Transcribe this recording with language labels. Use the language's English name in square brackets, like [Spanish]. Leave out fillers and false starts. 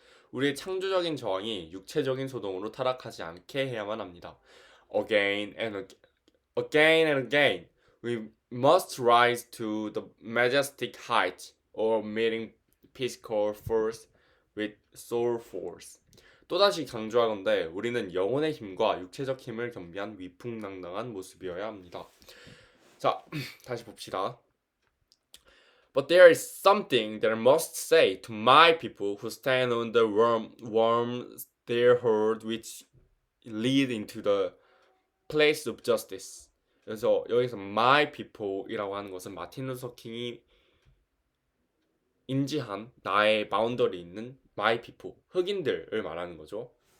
[Korean] 우리의 창조적인 저항이 육체적인 소동으로 타락하지 않게 해야만 합니다. [English] Again and again, we must rise to the majestic height of meeting physical force with soul force. [Korean] 또다시 강조하건대 우리는 영혼의 힘과 육체적 힘을 겸비한 위풍당당한 모습이어야 합니다. 자, 다시 봅시다. [English] But there is something that I must say to my people who stand on the warm stairhead which lead into the place of justice. [Korean] 그래서 여기서 [English] my people [Korean] 이라고 하는 것은 마틴 루터 킹이 인지한 나의 바운더리 있는 my people, 흑인들을 말하는 거죠.